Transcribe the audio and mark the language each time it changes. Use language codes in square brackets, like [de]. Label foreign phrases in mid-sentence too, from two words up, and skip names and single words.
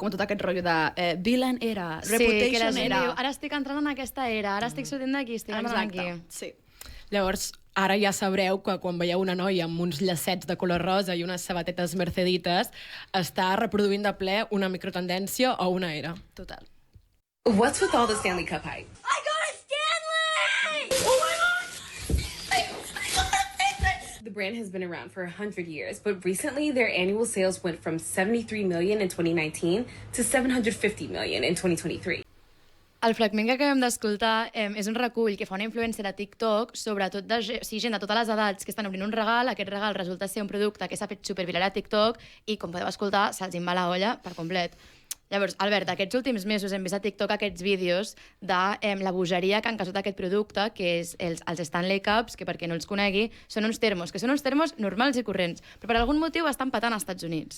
[ca] Com tot aquest rotllo de [en] villain era, reputation era... [ca] Diu, ara estic entrant en aquesta era, ara estic sortint d'aquí, estic entrant aquí. Sí. Llavors, ara ja sabreu que quan veieu una noia amb uns llacets de color rosa i unes sabatetes mercedites, està reproduint de ple una microtendència o una era. Total. [en] What's with all the Stanley Cup hype? I got a Stanley! Oh my god! I got a Stanley! The brand has been around for 100 years, but recently their annual sales went from $73 million in 2019 to $750 million in 2023. [ca] El fragment que acabem d'escoltar és un recull que fa una influencer a TikTok, sobretot gent de totes les edats que estan obrint un regal. Aquest regal resulta ser un producte que s'ha fet superviral a TikTok i, com podeu escoltar, se'ls en va la olla per complet. Llavors, Albert, aquests últims mesos hem vist a TikTok aquests vídeos de la bogeria que han causat aquest producte, que és els Stanley Cups, que per qui no els conegui, són uns termos, que són uns termos normals i corrents, però per algun motiu estan patant als Estats Units.